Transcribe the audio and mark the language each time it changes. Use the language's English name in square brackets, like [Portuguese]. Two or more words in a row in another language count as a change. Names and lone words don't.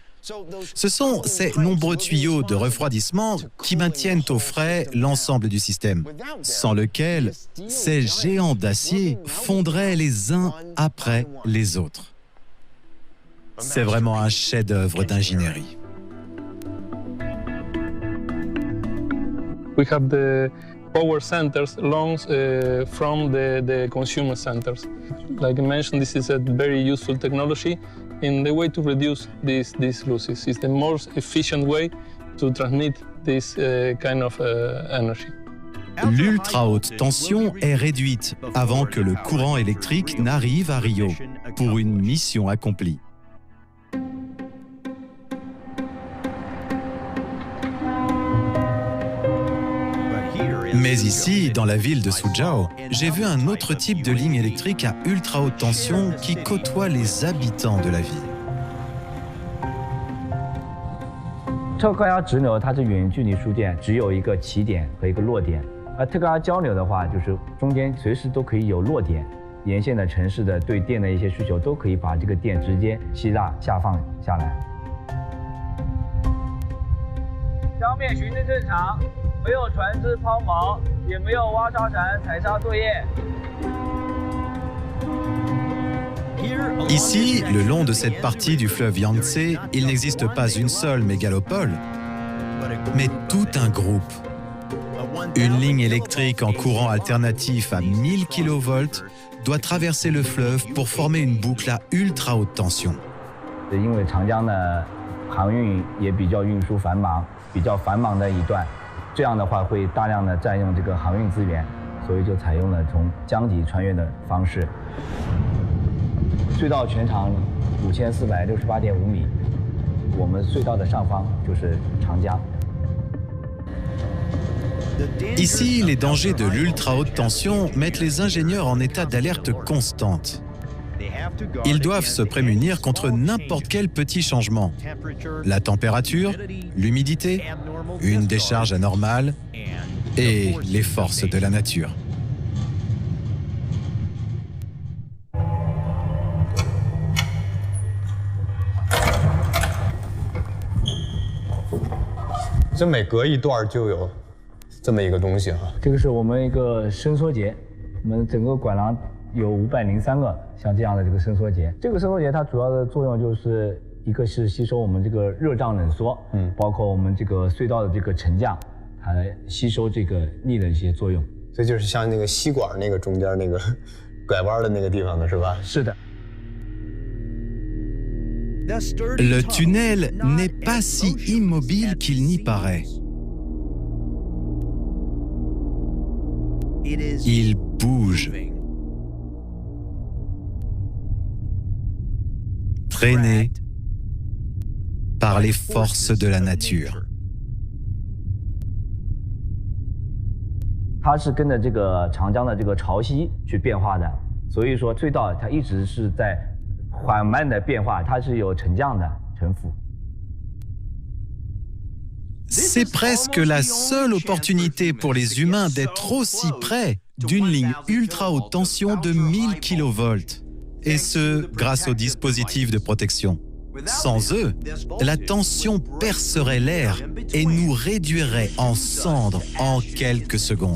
[French] Ce sont ces nombreux tuyaux de refroidissement qui maintiennent au frais l'ensemble du système, sans lequel ces géants d'acier fondraient les uns après les autres. C'est vraiment un chef-d'œuvre d'ingénierie. [English] We have the power centers along from the consumer centers. Like I mentioned, this is a very useful technology in the way to reduce these losses. It's the most efficient way to transmit this kind of energy. [French] L'ultra-haute tension est réduite avant que le courant électrique n'arrive à Rio pour une mission accomplie. Mais ici, dans la ville de Suzhou, j'ai vu un autre type de ligne électrique à ultra haute tension qui côtoie les habitants de la ville. [Chinese] 特高压直流它是远距离输电，只有一个起点和一个落点。而特高压交流的话，就是中间随时都可以有落点，沿线的城市的对电的一些需求都可以把这个电直接吸纳下放下来。江面巡视正常。没有船只抛锚，也没有挖沙船采沙作业。 [French] Ici, le long de cette partie du fleuve Yangtze, il n'existe pas une seule mégalopole, mais tout un groupe. Une ligne électrique en courant alternatif à 1000 kV doit traverser le fleuve pour former une boucle à ultra haute tension. [Chinese] 因为长江的航运也比较运输繁忙，比较繁忙的一段。这样的话会大量的占用这个航运资源，所以就采用了从江底穿越的方式。隧道全长 5468.5米，我们隧道的上方就是长江。 [French] Ici, les dangers de l'ultra-haute tension mettent les ingénieurs en état d'alerte constante. Ils doivent se prémunir contre n'importe quel petit changement. La température, l'humidité, une décharge anormale et les forces de la nature. [Chinese] Ce 每隔一段就有这么一个东西啊。这个是我们一个伸缩节，我们整个管廊有503个像这样的这个伸缩节。这个伸缩节它主要的作用就是一个是吸收我们这个热胀冷缩，包括我们这个隧道的这个沉降，它吸收这个力的一些作用。这就是像那个吸管那个中间那个拐弯的那个地方的是吧？是的。 [French] Le tunnel n'est pas si immobile qu'il n'y paraît. Il bouge. Traîné par les forces de la nature. [Chinese] 它是跟着这个长江的这个潮汐去变化的，所以说隧道它一直是在 缓慢的变化，它是有沉降的沉浮。 [French] C'est presque la seule opportunité pour les humains d'être aussi près d'une ligne ultra haute tension de 1000 kV. Et ce, grâce aux dispositifs de protection. Sans eux, la tension percerait l'air et nous réduirait en cendres en quelques secondes.